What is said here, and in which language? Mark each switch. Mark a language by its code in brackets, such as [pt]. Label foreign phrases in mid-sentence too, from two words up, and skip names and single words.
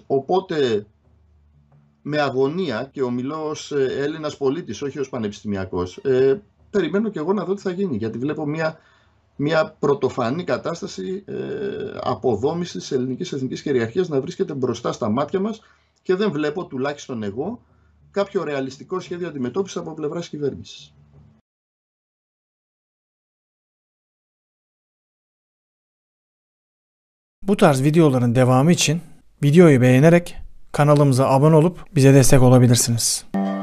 [el] Οπότε με αγωνία, και ομιλώ ως Έλληνας πολίτης, όχι ως πανεπιστημιακός, περιμένω και εγώ να δω τι θα γίνει, γιατί βλέπω μια πρωτοφανή κατάσταση αποδόμησης της ελληνικής εθνικής κυριαρχίας να βρίσκεται μπροστά στα μάτια μας και δεν βλέπω, τουλάχιστον εγώ, κάποιο ρεαλιστικό σχέδιο αντιμετώπισης από πλευράς κυβέρνησης. [tr] Bu tarz videoların devamı için videoyu beğenerek kanalımıza abone olup bize destek olabilirsiniz.